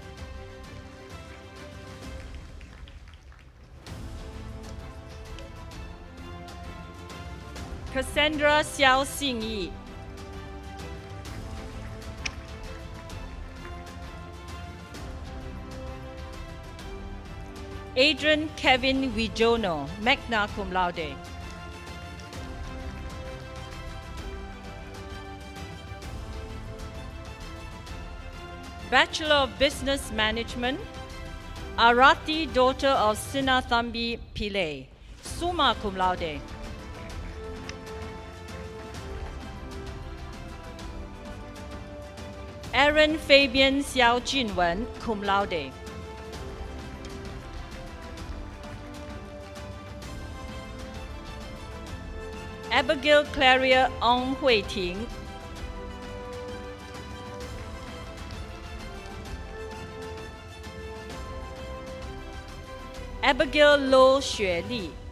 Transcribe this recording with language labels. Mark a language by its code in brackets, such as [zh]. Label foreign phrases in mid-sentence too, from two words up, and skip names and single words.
[en] Cassandra Xiao Xingyi. Adrian Kevin Wijono, [la] magna cum laude. [en] Bachelor of Business Management, Arati, daughter of Sinnathambi Pillai, [la] summa cum laude. [en] Aaron Fabian Xiao Jinwen, [la] cum laude. [en] Abigail Claria Ong Hui Ting. Abigail Lo Xue Li.